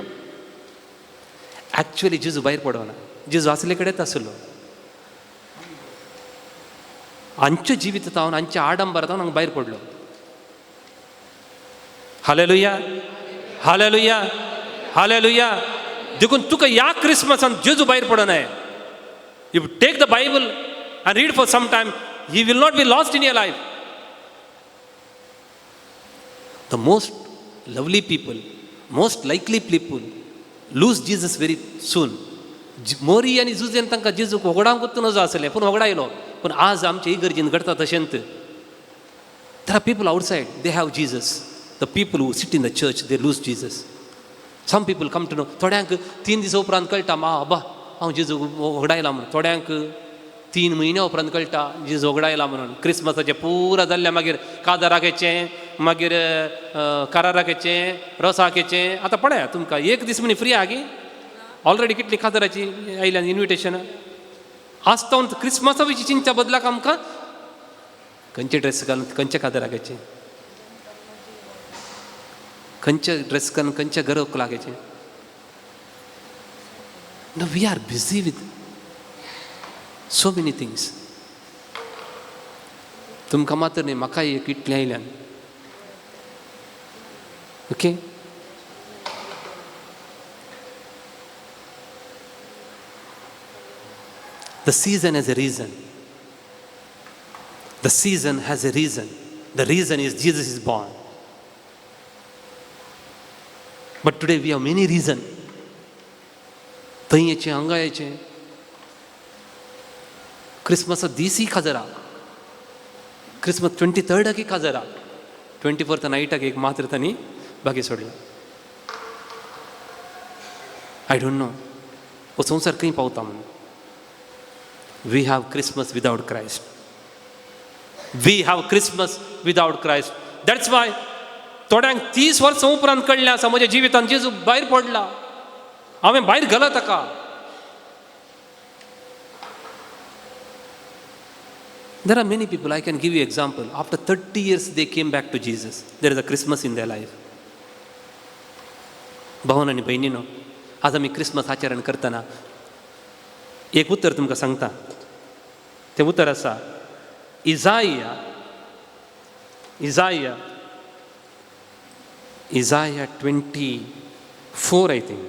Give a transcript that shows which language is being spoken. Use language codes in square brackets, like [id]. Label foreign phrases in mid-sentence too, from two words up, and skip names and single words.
[kok] एक्चुअली जेजू भायर पडना, जेजू आसले कडेच आसलो. हांच्या जिवितांत हांच्या आडंबरांत हांगा भायर पडलो. हालेलुया हालेलुया हालेलुया. देखून तुका ह्या क्रिस्मसांत जेजू भायर पडनाय. [en] You take the Bible and read for some time, he will not be lost in your life. The most lovely people, most likely people lose Jesus very soon. [kok] मोरी आनी जुजेन तांकां जेजूक वगडावंक वचून नजो आसलें, पूण वगडायलो. पूण आज आमच्या इगर्जेन घडता तशेंच. [en] There are people outside, they have Jesus. The people who sit in the church, they lose Jesus. Some people come to know. [kok] थोड्यांक 3 दीस उपरांत कळटा, बाबा हांव जेजू वगडायला म्हणून. थोड्यांक 3 म्हयने उपरांत कळटा जेजू वगडायला म्हणून. क्रिस्मसाचें पुरा जाल्ल्या मागीर कादाराकेचें, मागीर काराराकेचें, रोसाकेचें. आतां पळया तुमकां 1 दीस म्हणी फ्री आहा गी. ऑलरेडी कितली कादाराची आयल्यान इन्विटेशनां. आसता क्रिस्मसा विशीं चिंतच्या बदलाक आमकां खंयचे ड्रेस घालून खंयच्या कादाराकेचें, खंयचे ड्रेस घालून खंयच्या घराक लागेचें. [en] No, we are busy with so many things. [kok] तुमकां मात्र न्ही, म्हाकाय एक इतलें आयल्यान. [en] ओके, the season has a reason. The season has a reason. The reason is Jesus is born. But today we have many reasons [kok] थंय येचें हांगा येचें. क्रिस्मस दीस ही खाजरा, क्रिस्मस 23rd खाजरा, 24th नायटाक एक मात्र तांणी बागी सोडला. [en] I don't know [kok] हो संवसार खंय पावता म्हणून. [en] We have Christmas without Christ. We have Christmas without Christ. That's why [kok] थोड्यांक 30 वर्सां उपरांत कळ्ळें आसा म्हज्या जिवितांत जेजू भायर पडला, हांवें भायर घाला ताका. [en] There are many people, I can give you example. After 30 years they came back to Jesus. There is a Christmas in their life. [kok] भावन आनी भयणीनो, आज आमी क्रिस्मस आचरण करतना एक उतर तुमकां सांगता. तें उतर आसा इजाया 24, [en] I think.